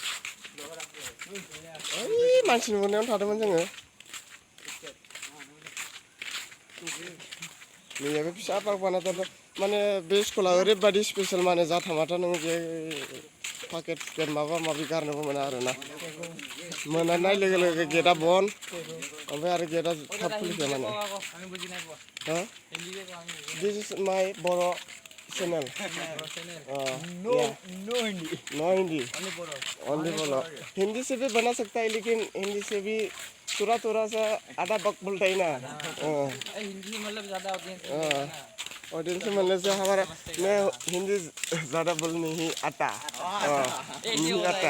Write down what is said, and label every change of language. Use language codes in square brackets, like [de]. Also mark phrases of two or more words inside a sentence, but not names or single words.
[brx] ओइ मानसि नुनायावनो थादोंमोन जोङो नैयाबो फिसा पार्क बानायदों माने बे स्कुला ओरैबायदि स्पेसियेल माने जाथामाथा नों बे पाकेट माबा माबि गारनोबो मोना आरोना मोनानाय लोगो लोगो गेटआ बन्द ओमफ्राय आरो गेटआ थाब खुलिखाया माने [en] this is my Bodo channel [hi] नो हिंदी ओनली बोलो हिंदी से भी बना सकता है लेकिन हिंदी से भी थोड़ा सा आधा बक बोलता है ना हिंदी मतलब ज़्यादा ऑडियंस मिलने से हमारा मैं हिंदी ज़्यादा बोल नहीं आता नहीं आता